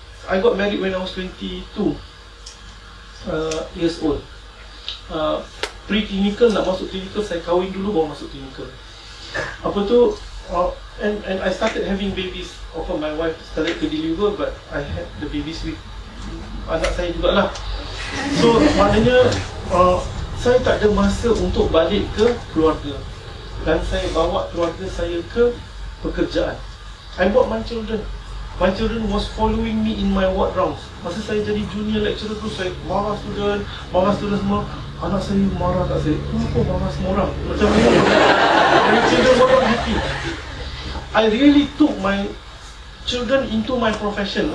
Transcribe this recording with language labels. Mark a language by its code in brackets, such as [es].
[en] I got married when I was 22 years old. [ms] Pre-clinical, nak masuk clinical, saya kahwin dulu baru masuk clinical. Apa tu, [en] and I started having babies. Often my wife started to deliver, but I had the babies with [ms] anak saya jugalah. So maknanya saya tak ada masa untuk balik ke keluarga, dan saya bawa keluarga saya ke pekerjaan. [en] I brought my children. My children was following me in my ward rounds. [ms] Masa saya jadi junior lecturer tu, saya marah student semua. Anak saya marah kat saya, kenapa marah semua orang? Macam ni, [en] my children were not happy. I really took my children into my profession.